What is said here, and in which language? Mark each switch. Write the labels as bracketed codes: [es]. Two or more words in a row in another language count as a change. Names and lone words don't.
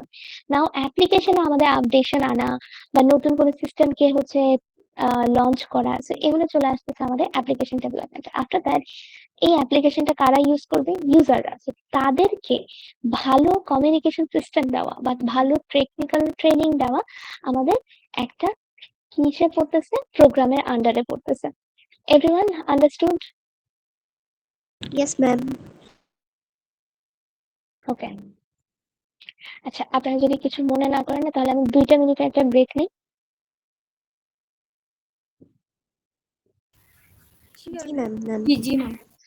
[bn] নাও অ্যাপ্লিকেশনে আমাদের আপডেশন আনা বা নতুন কোনো সিস্টেমকে হচ্ছে লঞ্চ করা, সো এগুলো চলে আসতেছে আমাদের [en] application development. after that [bn] এই অ্যাপ্লিকেশনটা কারা ইউজ করবে, ইউজাররা। তাদেরকে ভালো [en] communication system [bn] দেওয়া বা ভালো [en] technical training [bn] দেওয়া আমাদের একটা কিসে পড়তেছে, প্রোগ্রামের আন্ডারে পড়তেছে। [en] everyone understood? Yes, ma'am. [bn] ওকে, আচ্ছা আপনারা যদি কিছু মনে না করেন তাহলে আমি 2 মিনিটের একটা ব্রেক নিই। [hi] जी मैम, मैम। जी जी मैम।